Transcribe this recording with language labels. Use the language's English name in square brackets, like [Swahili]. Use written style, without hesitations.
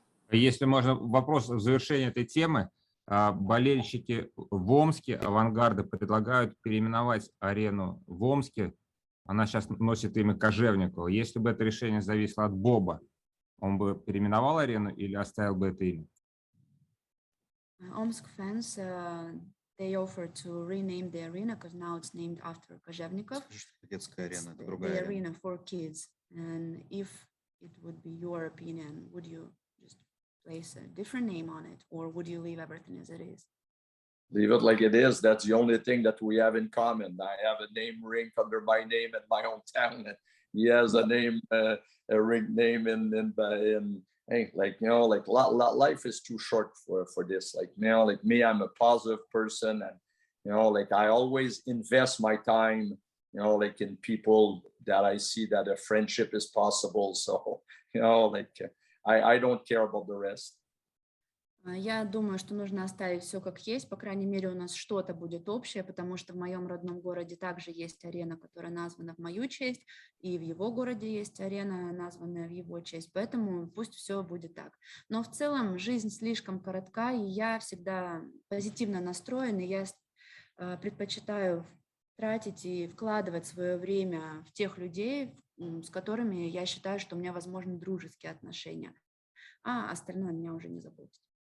[Russian] Если можно, вопрос в завершении этой темы. Болельщики в Омске «Авангарда» предлагают переименовать арену в Омске. Она сейчас носит имя Кожевникова. Если бы это решение зависело от Боба, он бы переименовал арену или оставил бы это имя? [English] Omsk fans, they offer to rename the arena because now it's named after Kожевnikov. [Russian] Детская арена, это [English] The [Russian] другая арена. [English] arena for kids. And if it would be your opinion, would you just place a different name on it, or would you leave everything as it is? Leave it like it is. That's the only thing that we have in common. I have a name ring under my name in my hometown, and he has a name, a rink name in hey, like, you know, like life is too short for this. Like, you know, like me, I'm a positive person, and, you know, like I always invest my time, you know, like in people that I see that a friendship is possible. So, you know, like I don't care about the rest. [Russian] Я думаю, что нужно оставить все как есть, по крайней мере, у нас что-то будет общее, потому что в моем родном городе также есть арена, которая названа в мою честь, и в его городе есть арена, названная в его честь, поэтому пусть все будет так. Но в целом жизнь слишком коротка, и я всегда позитивно настроена, и я предпочитаю тратить и вкладывать свое время в тех людей, с которыми я считаю, что у меня возможны дружеские отношения, а остальное меня уже не заботит.